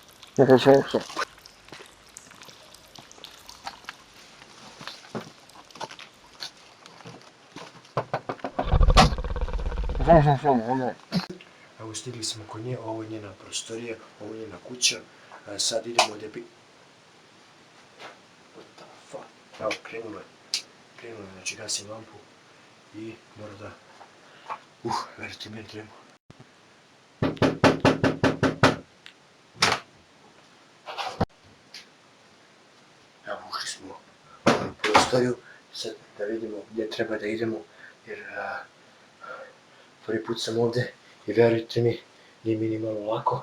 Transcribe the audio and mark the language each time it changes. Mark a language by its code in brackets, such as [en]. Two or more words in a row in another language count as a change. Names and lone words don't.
[sr] Evo stigli smo kod nje, ovo je njena prostorija, ovo je njena kuća. Sad idemo da bi... [en] What the fuck? [sr] Evo, krenulo je, znači gasim lampu i mora da... verite meni tremu. Evo, ušli smo u prostoriju, sad da vidimo gdje treba da idemo, jer prvi put sam ovdje i verujte mi, nije mi ni malo lako.